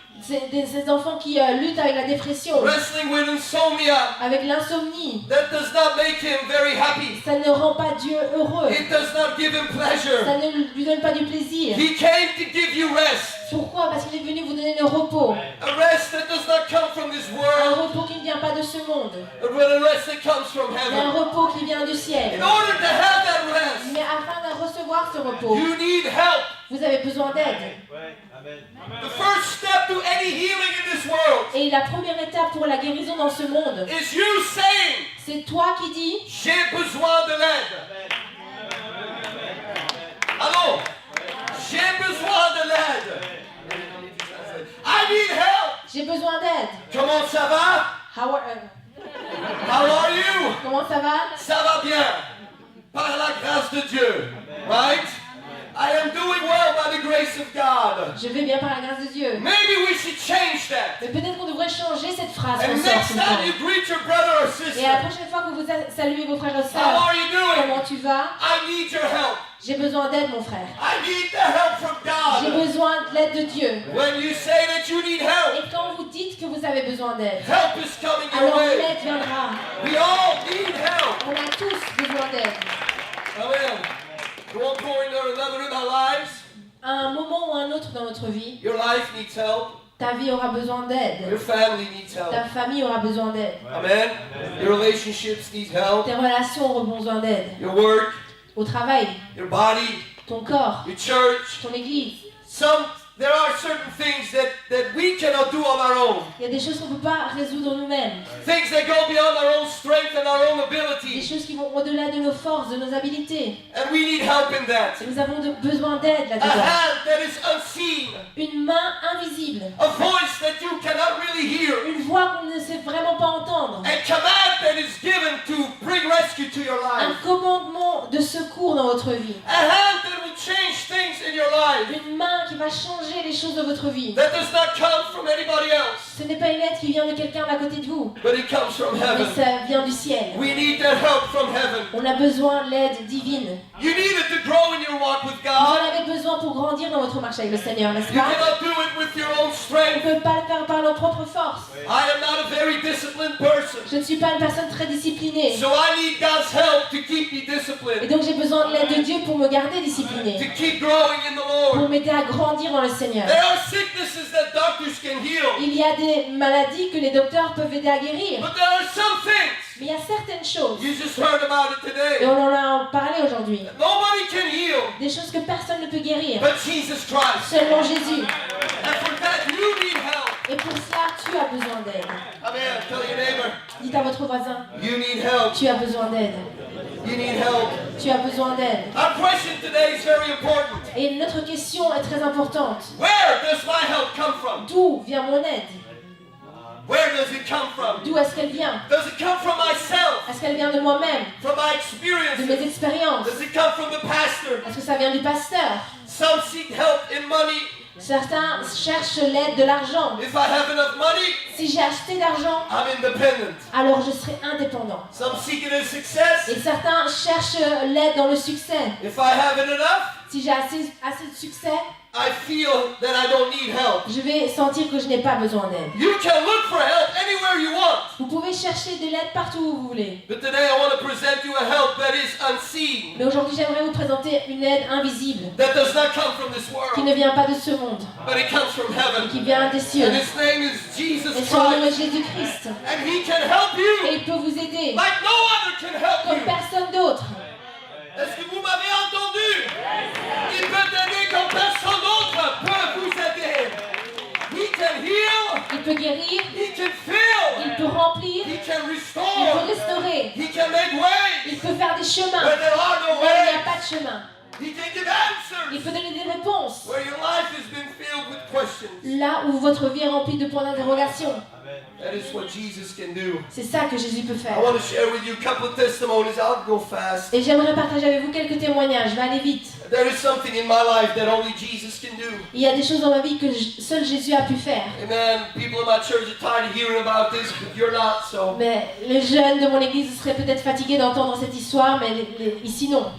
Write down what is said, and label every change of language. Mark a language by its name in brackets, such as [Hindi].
[French] ces enfants qui luttent avec la dépression, [English] wrestling with insomnia. [French] avec l'insomnie. [English] That does not make him very happy. [French] Ça ne rend pas Dieu heureux. [English] It does not give him pleasure. [French] Ça ne lui donne pas du plaisir. [English] He came to give you rest. [French] Pourquoi? Parce qu'il est venu vous donner le repos. [English] A rest that does not come from this [French] Un [English] world, [French] repos qui ne vient pas de ce monde, [English] but a rest that comes from [French] mais un [English] heaven. [French] repos qui vient du ciel. [English] In order to have that rest, [French] Mais afin de recevoir ce repos, [English] you need help. [French] vous avez besoin d'aide. [English] The first step to any healing in this world [French] Et la première étape pour la guérison dans ce monde, [English] is you saying, [French] c'est toi qui dis, j'ai besoin de l'aide. Allô? J'ai besoin de l'aide. [English] I need help. [French] j'ai besoin d'aide. Comment ça va? [English] How How are you? [French] comment ça va? Ça va bien. Par la grâce de Dieu. Right? [English] I am doing well by the grace of God. [French] Je vais bien par la grâce de Dieu. [English] Maybe we should change that. [French] Mais peut-être qu'on devrait changer cette phrase [English] And [French] qu'on sort [English] next [French] tout le [English] time you [French] temps. [English] greet your brother or [French] Et la [English] sister, [French] prochaine fois que vous saluez vos frères et [English] how [French] sœurs, [English] are you doing? [French] comment tu vas? [English] I need your help. [French] J'ai besoin d'aide, mon frère. [English] I need the help from [French] J'ai [English] God. [French] besoin de l'aide de Dieu. [English] When you say that you need help, [French] Et quand vous dites que vous avez besoin d'aide, [English] help is coming your [French] alors [English] way. [French] l'aide viendra. [English] We all need help. [French] On a tous besoin d'aide. [English] Amen. At one point or another in our lives, [French] À un moment ou un autre dans notre vie, [English] your life needs help. [French] ta vie aura besoin d'aide. [English] Your family needs help. [French] Ta famille aura besoin d'aide. [English] Amen. Your relationships need help. [French] Tes relations auront besoin d'aide. [English] Your work, [French] Au travail, [English] your body, [French] ton corps, [English] your church. [French] ton église. [English] There are certain things that we cannot do on our own. [French] Il y a des choses qu'on ne peut pas résoudre nous-mêmes. [English] Things that go beyond our own strength and our own [French] Des [English] ability. [French] choses qui vont au-delà de nos forces, de nos habiletés. [English] And we need help in that. [French] Et nous avons besoin d'aide [English] A [French] là-dedans. [English] hand that is unseen. [French] Une main invisible. [English] A voice that you cannot really hear. [French] Une voix qu'on ne sait vraiment pas entendre. [English] A command that is given to bring rescue to your [French] Un [English] life. [French] commandement de secours dans votre vie. [English] A hand that will change things in your life. [French] Une main qui va changer les choses de votre vie. [English] That does not come from anybody else, [French] Ce n'est pas une aide qui vient de quelqu'un d'à côté de vous, [English] but it comes from [French] mais [English] heaven. [French] ça vient du ciel. [English] We need that help from heaven. [French] On a besoin de l'aide divine. [English] You need it to grow in your walk with [French] Vous en [English] God. [French] avez besoin pour grandir dans votre marche avec le Seigneur, n'est-ce [English] You [French] pas? [English] cannot do it with your own [French] On ne [English] strength. [French] peut pas le faire par nos propres forces. [English] I am not a very disciplined person, [French] Je ne suis pas une personne très disciplinée. [English] so I need God's help to keep me [French] Et [English] disciplined, [French] donc j'ai besoin de l'aide de Dieu pour me garder disciplinée. [English] to keep growing in the Lord. [French] Pour m'aider à grandir dans le Seigneur. [English] There are sicknesses that doctors can heal, [French] Il y a des maladies que les docteurs peuvent aider à guérir. [English] but there are some things, [French] Mais il y a certaines choses, [English] you just heard about it [French] et [English] today, [French] on en a parlé aujourd'hui, [English] nobody can heal [French] des choses que personne ne peut guérir. [English] but Jesus Christ. [French] Seulement Jésus. [English] And for that, you need help. [French] Et pour cela, tu as besoin d'aide. [English] Amen. Tell your neighbor, [French] Dites à votre voisin, [English] you need help. [French] tu as besoin d'aide. [English] You need help. [French] Tu as besoin d'aide. [English] Our question today is very important. [French] Et notre question est très importante. [English] Where does my help come from? [French] D'où vient mon aide? [English] Where does it come from? [French] D'où est-ce qu'elle vient? [English] Does it come from myself? [French] Est-ce qu'elle vient de moi-même? [English] From my [French] De mes [English] experiences? [French] expériences? [English] Does it come from the pastor? [French] Est-ce que ça vient du pasteur? [English] Some seek help in money. [French] Certains cherchent l'aide de l'argent. [English] If I have enough money, [French] Si j'ai acheté d'argent, [English] I'm independent. [French] alors je serai indépendant. [English] Some seek it in success. [French] Et certains cherchent l'aide dans le succès. [English] If I have it enough, [French] Si j'ai assez de succès, [English] I feel that I don't need help. [French] je vais sentir que je n'ai pas besoin d'aide. [English] You can look for help anywhere you want. [French] Vous pouvez chercher de l'aide partout où vous voulez. [English] But today I want to present you a help that is unseen. [French] Mais aujourd'hui, j'aimerais vous présenter une aide invisible [English] That does not come from this [French] qui [English] world, [French] ne vient pas de ce monde, [English] but it comes from heaven. [French] qui vient des cieux. [English] And his name is Jesus [French] Et son nom est [English] Christ. [French] Jésus-Christ. [English] And he can help [French] Et [English] you [French] il peut vous aider [English] like no other can help [French] comme [English] you. [French] personne d'autre. Est-ce que vous m'avez entendu? Il peut t'aider comme personne d'autre peut vous aider. [English] He can heal, [French] Il peut guérir, [English] he can fill, [French] il peut remplir, [English] he can [French] il peut [English] restore, [French] restaurer, [English] he can make ways [French] il peut faire des chemins [English] where there are no [French] là où il n'y a [English] ways. [French] pas de chemin. [English] He can give [French] Il [English] answers [French] peut donner des réponses [English] where your life has been filled with questions. [French] là où votre vie est remplie de points d'interrogation. [English] That is what Jesus can do. [French] C'est ça que Jésus peut faire. [English] I want to share with you a couple of testimonies. I'll go fast. [French] Et j'aimerais partager avec vous quelques témoignages. Je vais aller vite. [English] There is something in my life that only Jesus can do. [French] Il y a des choses dans ma vie que seul Jésus a pu faire. [English] Amen. People in my church are tired of hearing about this, but you're not, so. [French] Mais les jeunes de mon église seraient peut-être fatigués d'entendre cette histoire, mais ici non.